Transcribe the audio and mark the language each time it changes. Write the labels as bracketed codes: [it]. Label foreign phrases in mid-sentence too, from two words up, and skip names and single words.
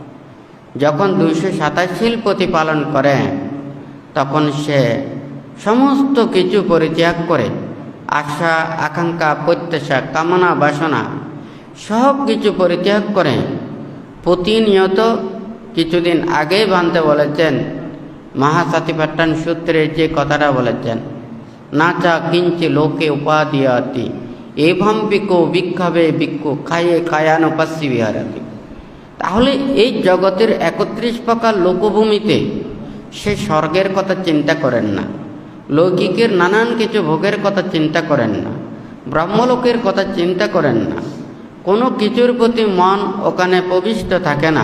[bn] যখন 227 শীল প্রতিপালন করে, তখন সে সমস্ত কিছু পরিত্যাগ করে আশা আকাঙ্ক্ষা প্রত্যাশা কামনা বাসনা সব কিছু পরিত্যাগ করে প্রতিনিয়ত, কিছুদিন আগেই বানতে বলেছেন মহাসাতিপাট্টান সূত্রে যে কথাটা বলেছেন, [pi] নাচা কিঞ্চি লোকে উপাদিয়াতি এভাম বিকো বিক্ষাবে বিক্ষু খায়ে কায়ানুপাস্যি বিহারাতি। [bn] তাহলে এই জগতের 31 প্রকার লোকভূমিতে সে স্বর্গের কথা চিন্তা করেন না, লৌকিকের নানান কিছু ভোগের কথা চিন্তা করেন না, ব্রহ্মলোকের কথা চিন্তা করেন না, কোনো কিছুর প্রতি মন ওখানে প্রবিষ্ট থাকে না।